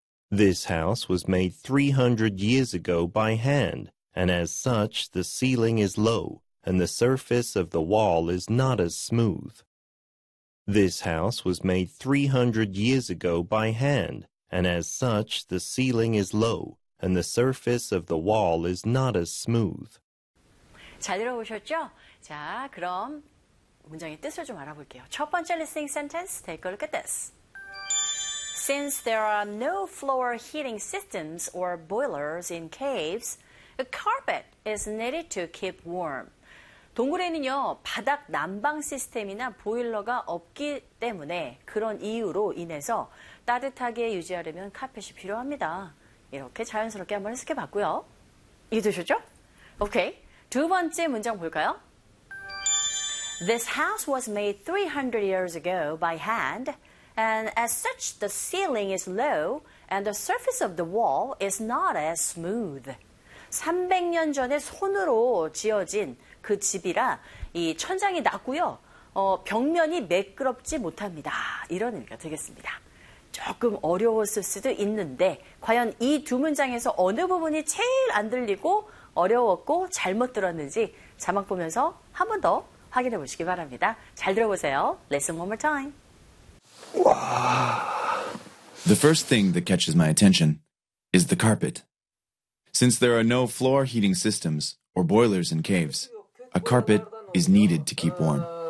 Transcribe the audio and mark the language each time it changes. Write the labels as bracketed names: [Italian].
[English] This house was made 300 years ago by hand, and as such, the ceiling is low, and the surface of the wall is not as smooth. This house was made 300 years ago by hand, and as such, the ceiling is low, and the surface of the wall is not as smooth. [Korean] 잘 들어보셨죠? 자, 그럼 문장의 뜻을 좀 알아볼게요. 첫 번째 [English] listening sentence, take a look at this. Since there are no floor heating systems or boilers in caves, a carpet is needed to keep warm. [Korean] 동굴에는요, 바닥 난방 시스템이나 보일러가 없기 때문에 그런 이유로 인해서 따뜻하게 유지하려면 카펫이 필요합니다. 이렇게 자연스럽게 한번 해석해 봤고요. 이해되셨죠? 오케이. 두 번째 문장 볼까요? [English] This house was made 300 years ago by hand, and as such, the ceiling is low, and the surface of the wall is not as smooth. [Korean] 300년 전에 손으로 지어진 그 집이라 이 천장이 낮고요. 벽면이 매끄럽지 못합니다. 이런 의미가 되겠습니다. 조금 어려웠을 수도 있는데, 과연 이 두 문장에서 어느 부분이 제일 안 들리고 어려웠고 잘못 들었는지 자막 보면서 한 번 더 확인해 보시기 바랍니다. 잘 들어보세요. [English] Listen one more time. The first thing that catches my attention is the carpet. Since there are no floor heating systems or boilers in caves, a carpet is needed to keep warm.